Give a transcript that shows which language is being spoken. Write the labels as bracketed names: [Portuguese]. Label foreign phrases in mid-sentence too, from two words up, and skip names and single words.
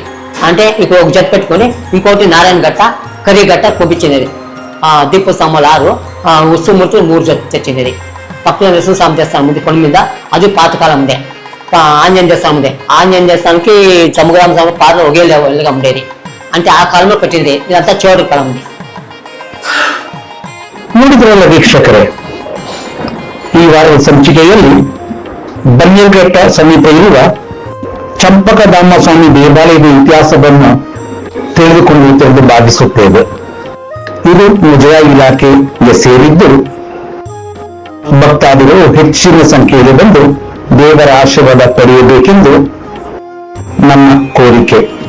[Telugu] అంటే ఇప్పుడు ఒక జత పెట్టుకొని ఇంకోటి నారాయణ గట్ట, కర్రీ గట్ట పంపించినది. దీపస్తంభాలు 6, ఉత్సవమూర్తి 3 జత తెచ్చినది. పక్కన నరసింహస్వామి దేవస్థానం ఉంది కొండ మీద, అది పాతకాలం ఉండే. ఆంజనేయ దేవస్థానం ఉంది. ఆంజనేయ దేవస్థానానికి చంపకధామ స్వామి పాత ఒకేళ్ళగా ఉండేది. అంటే ఆ కాలంలో కట్టింది. ఇదంతా చోడు కాలం ఉంది. [Kannada] ನೋಡಿದ್ರಲ್ಲ ವೀಕ್ಷಕರೇ, ಈ ವಾರದ ಸಂಚಿಕೆಯಲ್ಲಿ ಬನ್ನೇರುಘಟ್ಟ ಸಮೀಪ ಇರುವ ಚಂಪಕಧಾಮ ಸ್ವಾಮಿ ದೇವಾಲಯದ ಇತಿಹಾಸವನ್ನು ತಿಳಿದುಕೊಂಡಿರುತ್ತೆಂದು ಭಾವಿಸುತ್ತೇವೆ. ಇದು ಮುಜರಾಯಿ ಇಲಾಖೆಗೆ ಸೇರಿದ್ದು ಭಕ್ತಾದಿಗಳು ಹೆಚ್ಚಿನ ಸಂಖ್ಯೆಯಲ್ಲಿ ಬಂದು ದೇವರ ಆಶೀರ್ವಾದ ಪಡೆಯಬೇಕೆಂದು ನಮ್ಮ ಕೋರಿಕೆ.